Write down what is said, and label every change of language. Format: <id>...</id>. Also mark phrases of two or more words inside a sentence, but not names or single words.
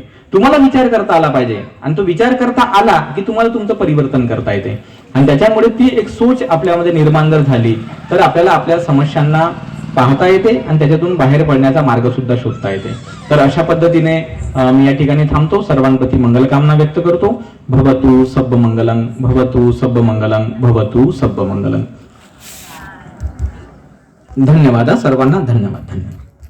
<mr>तुम्हाला विचार करता आला पाहिजे आणि तो विचार करता आला की तुम्हाला तुमचं परिवर्तन करता येते. आणि त्याच्यामुळे ती एक सोच आपल्यामध्ये निर्माण जर झाली तर आपल्याला आपल्या समस्यांना पाहता येते आणि त्याच्यातून बाहेर पडण्याचा मार्ग सुद्धा शोधता येते. तर अशा पद्धतीने मी या ठिकाणी थांबतो. सर्वांप्रती मंगलकामना व्यक्त करतो.</mr> <pi>भवतु सब्ब मंगलम, भवतु सब्ब मंगलम, भवतु सब्ब मंगलम.</pi> <mr>धन्यवाद सर्वांना. धन्यवाद.</mr>